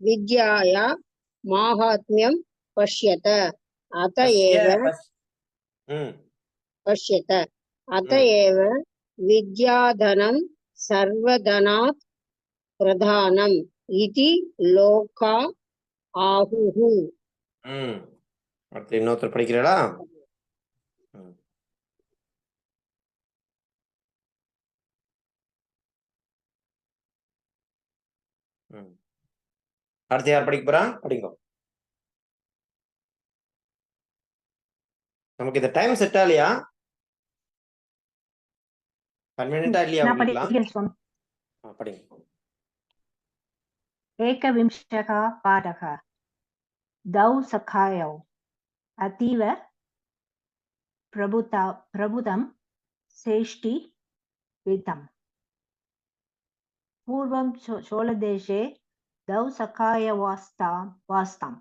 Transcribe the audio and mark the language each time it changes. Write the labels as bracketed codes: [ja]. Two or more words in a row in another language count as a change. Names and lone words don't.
[sa] विद्याया माहात्म्यं पश्यत अत एव पश्यत अत एव विद्याधनं सर्वधनात् प्रधानम् इति लोका आहुः. [ta] அடுத்து இன்னொருத்தர் படிக்கிறீங்களா? அடுத்து யார் படிக்க போறா? படிங்க. நமக்கு இந்த [en] time set [ta] ஆகலையா? கன்வீனியன்ட்டா இல்லையா உங்களுக்கு? படிங்க. [sa] एकविंशः पाठः द्वौ सखायौ अतीव प्रभुतं श्रेष्ठी वित्तम्. पूर्वं चोलदेशे द्वौ सखायवास्ताम्.